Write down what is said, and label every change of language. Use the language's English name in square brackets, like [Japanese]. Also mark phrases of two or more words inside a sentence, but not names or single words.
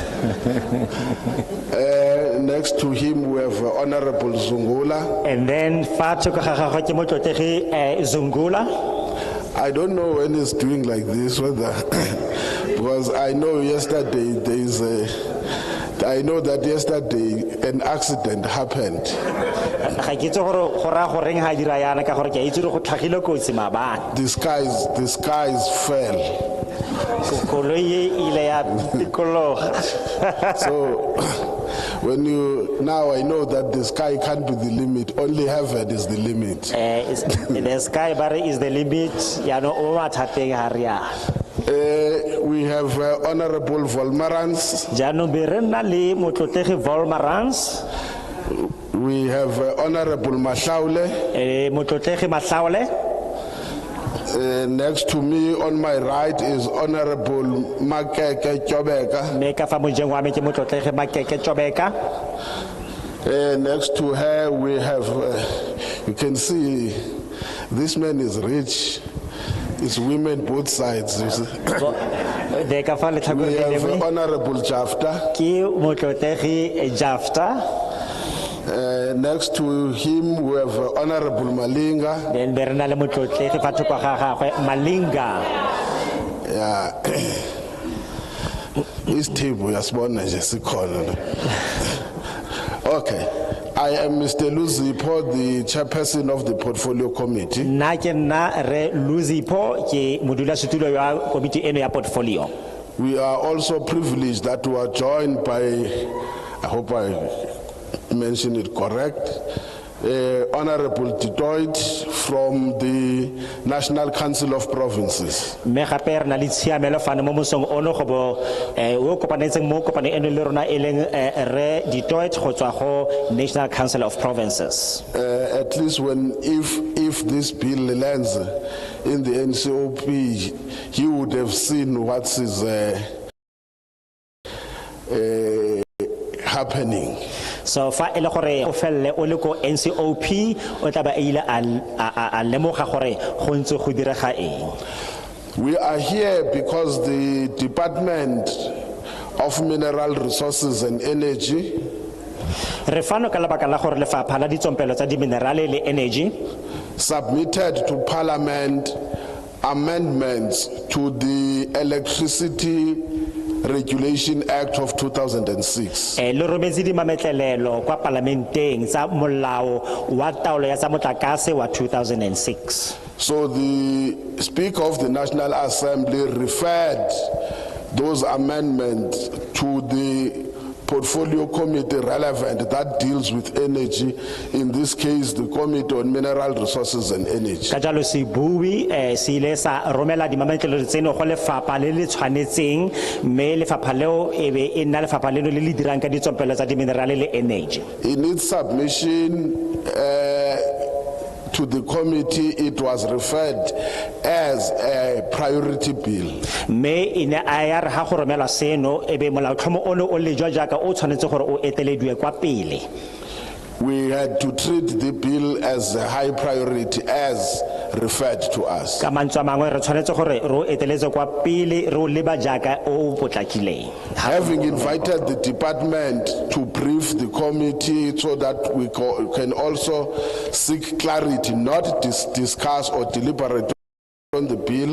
[English] Next to him, we have Honorable Zungula. And then [Tswana] fa tsho ka ga gagwe ke motlotlegi Zungula. [English] I don't know when he's doing like this, whether because I know yesterday I know that yesterday an accident happened. [Tswana] Ga ke itse gore go ra go reng ha dira yana ka gore ke itse go tlhagile kotsi maabane. [English] The skies fell. [Tswana] Koloi ile ya tikologa. [English] So now I know that the sky can't be the limit, only heaven is the limit. The sky bar is the limit, [Tswana] ya no o mathateng ha ria. [English] We have Honorable Volmarans. [Tswana] Jano be re na le motlotlegi Volmarans. [English] We have Honorable Mahlaule. [Tswana] Motlotlegi Mahlaule. [English] Next to me on my right is Honorable Makeke Chobeka. [Tswana] Me ka fa mojeng wa me ke motlotlegi Makeke Chobeka. [English] Next to her we have, you can see, this man is rich. It's women both sides. We have Honorable Jafta. [Tswana] Ki motlotlegi Jafta. [English] Next to him we have Honorable Malinga. [Tswana] Then be re na le motlotlegi fa thoko ga gagwe Malinga. [English] Yeah. This table [Zulu] yasibona nje sikhona. [English] Okay. I am Mr. Luzipo, the chairperson of the Portfolio Committee. [Tswana] Na ke nna re Luzipo ke modulasetulo ya komiti eno ya portfolio. [English] We are also privileged that we are joined by, I hope I mention it correct, Honorable Detroit from the National Council of Provinces. [Tswana] Me gape re na le tshiamelo fane mo mosong ono go bo o kopanetseng mo kopane eno le rona e leng re Detroit go tswa go National Council of Provinces. [English] At least if this bill lands in the NCOP, he would have seen what is happening. [Tswana] So fa ele gore o felle o le ko NCOP o tla ba ile a lemoga gore go ntse go direga eng. [English] We are here because the Department of Mineral Resources and Energy [Tswana] Re fano ka lebaka la gore lefapha la ditsompelo tsa diminerale le energy [English] submitted to Parliament amendments to the Electricity Regulation Act of 2006. [Tswana] le rometse di mametlelelo kwa parlamenteng tsa molao wa taolo ya tsa motlakase wa 2006. [English] So the Speaker of the National Assembly referred those amendments to the portfolio committee relevant that deals with energy, in this case the Committee on Mineral Resources and Energy. [Tswana] Ka jalo se bui se ile sa romela di mametlelelo tseno go lefapha le le tshwanetseng mme lefapha leo e be e nna lefapha leno le le dirang ka ditsompelo tsa diminerale le energy. [English] In its submission to the committee, it was referred as a priority bill. [Tswana] Me ine ayar ha go romela seno e be molaotlhomo ono o le jwa jaaka o tshwanetse gore o etelediwe kwa pele. [English] We had to treat the bill as a high priority as referred to us. [Tswana] Ka mantswe a mangwe re tshwanetse gore ro eteletse kwa pele ro leba jaaka o potlakileng. [English] Having invited the department to brief the committee so that we can also seek clarity, not discuss or deliberate on the bill.